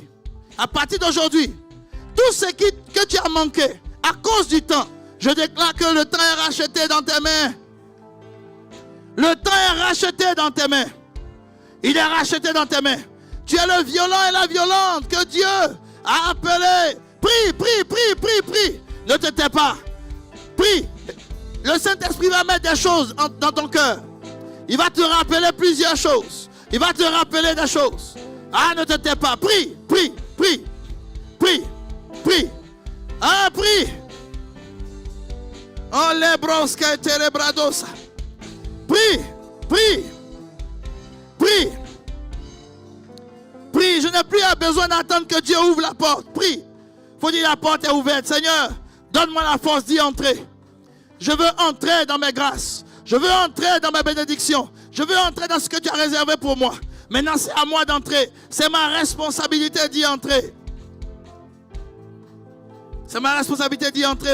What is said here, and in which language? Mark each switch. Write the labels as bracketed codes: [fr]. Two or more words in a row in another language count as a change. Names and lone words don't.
[fr] À partir d'aujourd'hui, tout ce que tu as manqué à cause du temps, je déclare que le temps est racheté dans tes mains. Le temps est racheté dans tes mains. Il est racheté dans tes mains. Tu es le violent et la violente que Dieu a appelé. Prie, prie, prie, prie, prie. Ne te tais pas. Prie. Le Saint-Esprit va mettre des choses dans ton cœur. Il va te rappeler plusieurs choses. Il va te rappeler des choses. Ah, ne te tais pas. Prie, prie, prie, prie, prie. Ah, prie. Oh, les brosques et les brados. Prie, prie, prie, prie. Je n'ai plus besoin d'attendre que Dieu ouvre la porte. Prie. Il faut dire la porte est ouverte. Seigneur, donne-moi la force d'y entrer. Je veux entrer dans mes grâces. Je veux entrer dans mes bénédictions. Je veux entrer dans ce que tu as réservé pour moi. Maintenant, c'est à moi d'entrer. C'est ma responsabilité d'y entrer. C'est ma responsabilité d'y entrer.